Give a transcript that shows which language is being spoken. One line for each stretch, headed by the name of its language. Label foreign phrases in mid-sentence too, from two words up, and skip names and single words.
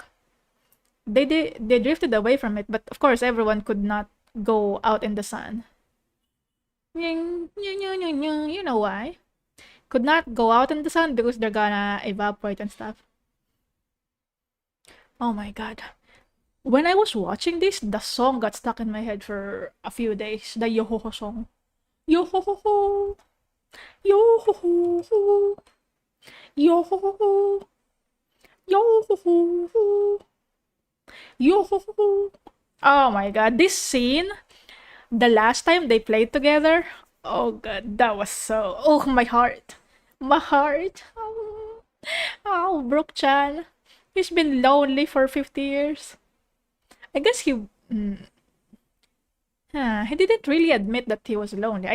English: They drifted away from it, but of course everyone could not go out in the sun. You know why? Could not go out in the sun because they're gonna evaporate and stuff. Oh my god. When I was watching this, the song got stuck in my head for a few days. The Yo-ho-ho song. Yo-ho-ho-ho. Yo-ho-ho-ho. Yo-ho-ho-ho. Yo-ho-ho-ho. Yo-ho-ho-ho. Oh my god, this scene, the last time they played together, oh god, that was so... Oh, my heart. My heart. Oh, Brook-chan. He's been lonely for 50 years. I guess he didn't really admit that he was lonely.